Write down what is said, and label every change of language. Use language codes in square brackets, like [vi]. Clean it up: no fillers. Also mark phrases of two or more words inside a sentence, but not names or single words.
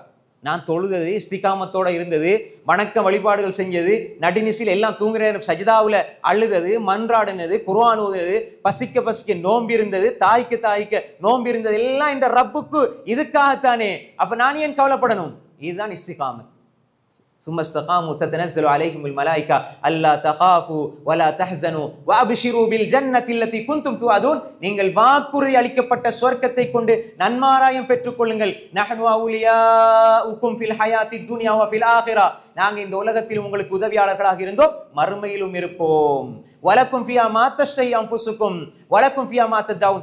[ta] நான் தொழுதது, இஸ்திகாமத்தோட இருந்தது, வணக்க வழிபாடுகள் செஞ்சது, நடுநிசில் எல்லாம் தூங்குற சஜிதாவில் அழுதது, மன்றாடினது, குர்ஆன் ஓதுனது, பசிக்க நோம்பி இருந்தது, தாய்க்கு நோம்பி இருந்தது, எல்லாம் இந்த ரப்புக்கு இதுக்காகத்தானே. அப்ப நான் ஏன் கவலைப்படணும்? இதுதான் இஸ்திகாமத். [ar] ثم استقاموا تتنزل عليهم الملائكة ألا تخافوا ولا تحزنوا وأبشروا بالجنة التي كنتم توعدون. [ta] நீங்கள் வாக்குறுதி அளிக்கப்பட்ட சொர்க்கத்தை கொண்டு நன்மாராயம் பெற்றுக்கொள்ளுங்கள். [ar] نحن أولياؤكم في الحياة الدنيا وفي الآخرة. [ta] நாங்க இந்த உலகத்தில் உங்களுக்கு உதவியாளர்களாக இருந்தோம், மறுமையிலும் இருப்போம். [ar] ولكم فيها ما تشتهي أنفسكم ولكم فيها ما تدعون.